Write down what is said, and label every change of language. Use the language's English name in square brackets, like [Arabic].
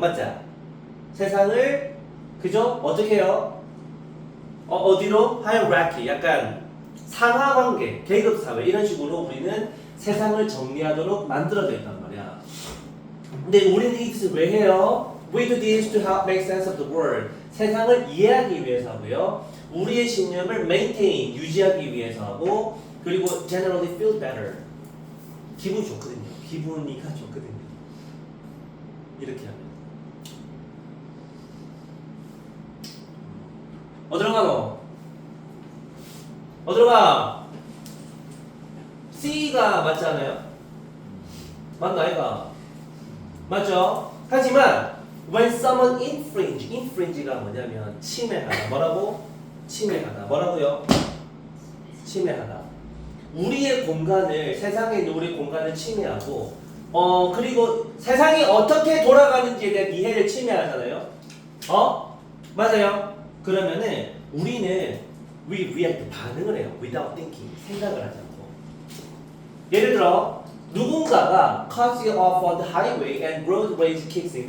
[Korean] 맞자? 세상을 그죠? 어떻게 해요? 어디로? hierarchy. 약간 상하관계, 계급사회 이런 식으로 우리는 세상을 정리하도록 만들어져 있단 말이야. 근데 우리는 이것을 왜 해요? [English] We do this to help make sense of the world. [Korean] 세상을 이해하기 위해서 하고요. 우리의 신념을 maintain, 유지하기 위해서 하고 그리고 [English] generally feel better. [Korean] 기분이 좋거든요. 기분이가 좋거든요. 이렇게 하면. 어디로 가노? 어디로 가? C가 맞잖아요? 맞나 아이가? 맞죠? 하지만 [English] when someone infringe [Korean] 가 뭐냐면 침해하다. 뭐라고? 침해하다. 뭐라고요? 침해하다. 우리의 공간을 세상에 있는 우리 공간을 침해하고 그리고 세상이 어떻게 돌아가는지에 대한 이해를 침해하잖아요. 맞아요. 그러면은 우리는 [English] we react [Korean] 반응을 해요. [English] without thinking [Korean] 생각을 하지 않고. 예를 들어 누군가가 [English] cuts you off on the highway and road rage kicks in.